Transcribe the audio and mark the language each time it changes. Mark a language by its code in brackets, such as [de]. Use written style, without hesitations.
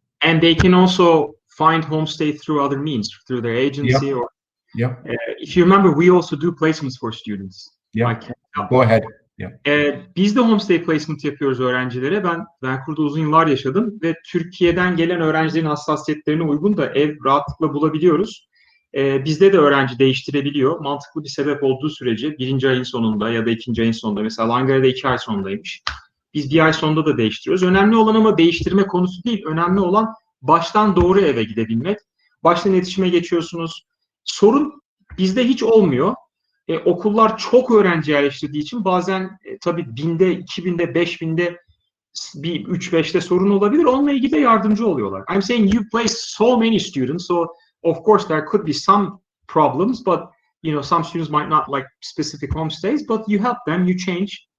[en] And they can also find homestay through other means, through their agency or. Yeah. If you remember, we also do placements for students. Yeah. Go ahead. [tr] Biz de homestay placement yapıyoruz öğrencilere. Ben Vancouver'da uzun yıllar yaşadım ve Türkiye'den gelen öğrencilerin hassasiyetlerine uygun da ev rahatlıkla bulabiliyoruz. Bizde de öğrenci değiştirebiliyor. Mantıklı bir sebep olduğu sürece birinci ayın sonunda ya da ikinci ayın sonunda. Mesela Langara'da 2 ay sonundaymış. Biz bir ay sonunda da değiştiriyoruz. Önemli olan ama değiştirme konusu değil. Önemli olan baştan doğru eve gidebilmek. Baştan iletişime geçiyorsunuz. Sorun bizde hiç olmuyor. Okullar çok öğrenci yerleştirdiği için bazen tabii 1000'de, 2000'de, 5000'de bir 3-5'te sorun olabilir. Onunla ilgili de yardımcı oluyorlar. [en] I'm saying you place so many students, so of course there could be some problems, but some students might not like specific homestays, but you help them, you change.